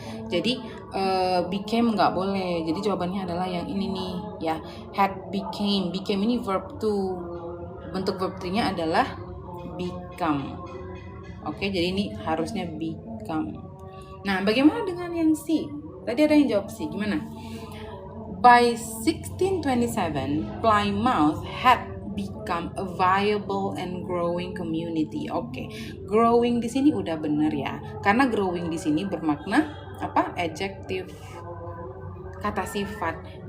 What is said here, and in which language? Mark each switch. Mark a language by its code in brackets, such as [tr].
[id] Jadi became nggak boleh. Jadi jawabannya adalah yang ini nih ya. Had became. Became ini verb 2. Bentuk verb 3-nya adalah become. Oke, jadi ini harusnya become. Nah, bagaimana dengan yang C? Tadi ada yang jawab C. Gimana? [en] By 1627, Plymouth had become a viable and growing community. [id] Oke, growing di sini udah bener ya. Karena growing di sini bermakna apa? Adjective, kata sifat.